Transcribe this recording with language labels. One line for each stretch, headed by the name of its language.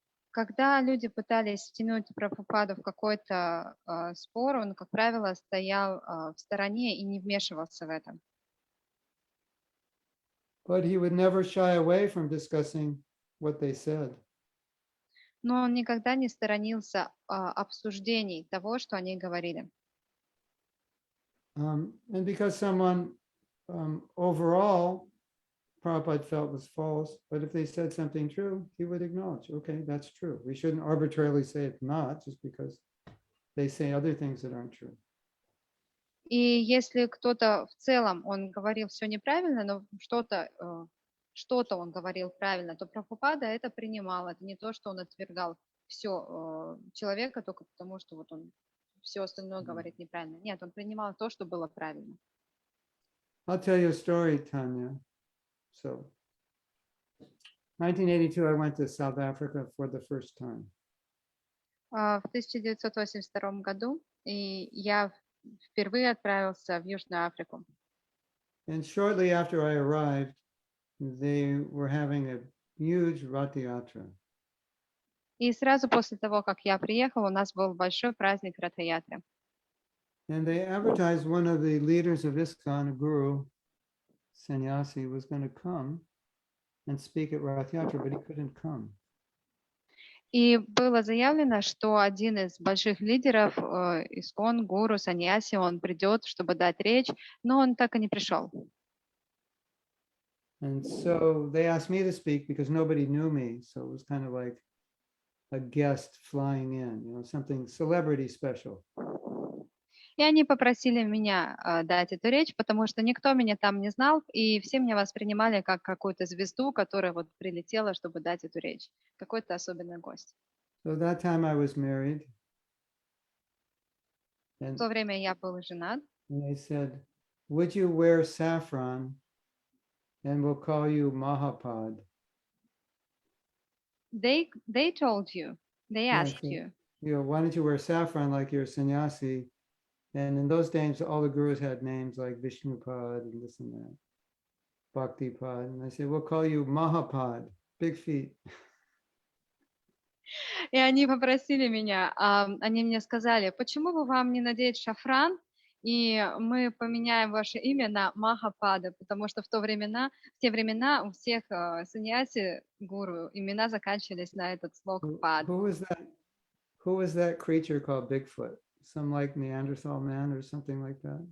Russian: Когда люди пытались втянуть Прабхупаду в какой-то спор, он, как правило, стоял в стороне и не вмешивался в это.
English: But he would never shy away from discussing what they said.
Russian: Но он никогда не сторонился обсуждений того, что они говорили.
English: And because someone overall Prabhupada felt was false, but if they said something true, he would acknowledge, okay, that's true. We shouldn't arbitrarily say it's not just because they say other things that aren't true.
Russian: И если кто-то в целом, он говорил все неправильно, но что-то он говорил правильно, то Прабхупада это принимал. Это не то, что он отвергал все человека только потому, что вот он все остальное говорит неправильно. Нет, он принимал то, что было правильно.
English: I'll tell you a story, Tanya. So, 1982, I went to South Africa for the first time.
Russian: В 1982 году я впервые отправился в Южную Африку.
English: And shortly after I arrived, they were having a huge Rath Yatra.
Russian: И сразу после того, как я приехал, у нас был большой праздник Ратха-ятры.
English: And they advertised one of the leaders of ISKCON, a guru, sannyasi, was going to come and speak at Rath Yatra, but he couldn't come.
Russian: И было заявлено, что один из больших лидеров ИСККОН, гуру, саньяси, он придет, чтобы дать речь, но он так и не пришел.
English: And so they asked me to speak because nobody knew me. So it was kind of like a guest flying in, something celebrity special.
Russian: И они попросили меня дать эту речь, потому что никто меня там не знал, и все меня воспринимали как какую-то звезду, которая вот прилетела, чтобы дать эту речь. Какой-то особенный гость.
English: So that time I was married.
Russian: В
English: And
Russian: то время я был женат.
English: they said, would you wear saffron and we'll call you Mahapad? They told you, they asked you. Why don't you wear saffron like you're a sannyasi? And in those days, all the gurus had names like Vishnupad and this and that, Bhaktipad. And I said, we'll call you Mahapad, big feet.
Russian: И они попросили меня, они мне сказали, почему бы вам не надеть шафран, и мы поменяем ваше имя на Махапада, потому что в те времена у всех саньяси, гуру, имена заканчивались на этот слог пад.
English: Who was that creature called Bigfoot? Some like Neanderthal man or something like that?